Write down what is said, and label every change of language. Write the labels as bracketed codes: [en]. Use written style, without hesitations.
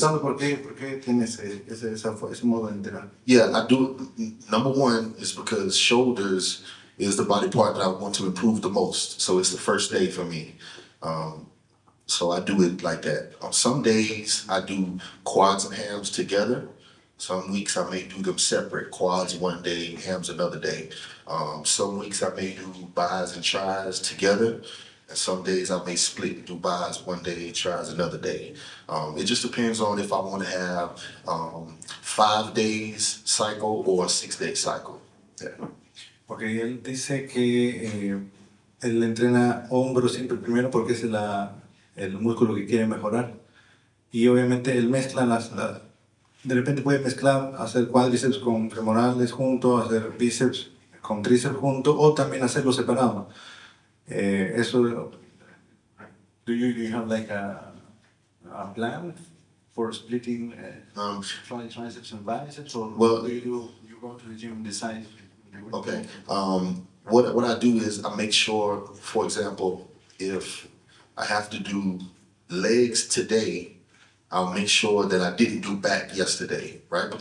[es] ¿Por qué tienes ese modo de entrenar? [en] yeah, I do. Number one is because shoulders is the body part that I want to improve the most. So it's the first day for me. So I do it like that. On some days I do quads and hams together. Some weeks I may do them separate, quads one day, hams another day. Some weeks I may do bis and tris together. And some days I may split, do bis one day, tris another day. It just depends on if I want to have 5 days cycle or a 6-day cycle. Yeah. [es] Porque él dice que él entrena hombro siempre primero porque es el músculo que quiere mejorar. Y obviamente él mezcla de repente puede mezclar, hacer cuádriceps con femorales juntos, hacer bíceps con tríceps junto o también hacerlo separado. [en] Eso, do you have like a plan for splitting triceps and biceps, or Well, do you go to the gym and decide? okay. What I do is I make sure, for example, if I have to do legs today, I'll make sure that I didn't do back yesterday, right?